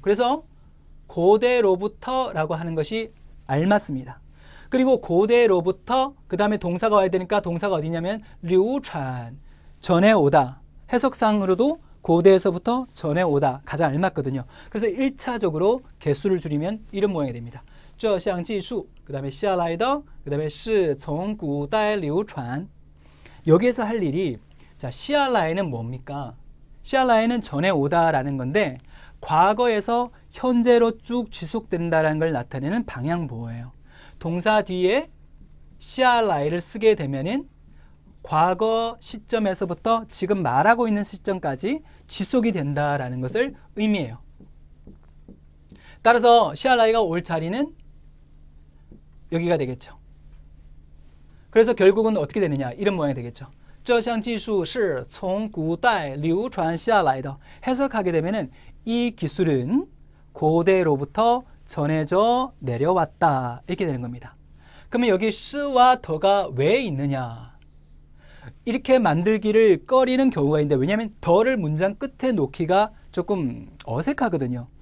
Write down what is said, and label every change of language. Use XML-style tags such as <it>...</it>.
<ko>그래서 고대로부터라고 하는 것이 알맞습니다. 그리고 고대로부터 그 다음에 동사가 와야 되니까 동사가 어디냐면 류传, 전해오다. 해석상으로도 고대에서부터 전해오다 가장 알맞거든요. 그래서 1차적으로 개수를 줄이면 이런 모양이 됩니다.</ko> <zh>这项技术,</zh> <ko>그 다음에</ko> <zh>下来的,</zh> <ko>그 다음에</ko> <zh>是从古代流传.</zh> <ko>여기에서 할 일이 자, 시알라에는 뭡니까? 시알라에는 전해오다라는 건데 과거에서 현재로 쭉 지속된다는 걸 나타내는 방향보호예요. 동사 뒤에 시알라이를 쓰게 되면은 과거 시점에서부터 지금 말하고 있는 시점까지 지속이 된다라는 것을 의미해요. 따라서 시알라이가 올 자리는 여기가 되겠죠. 그래서 결국은 어떻게 되느냐? 이런 모양이 되겠죠.</ko> <zh>这项技术是从古代流传下来的.</zh> <ko>해석하게 되면은 이 기술은 고대로부터 전해져 내려왔다. 이렇게 되는 겁니다. 그러면 여기 스와 더가 왜 있느냐? 이렇게 만들기를 꺼리는 경우가 있는데 왜냐하면 더를 문장 끝에 놓기가 조금 어색하거든요.</ko>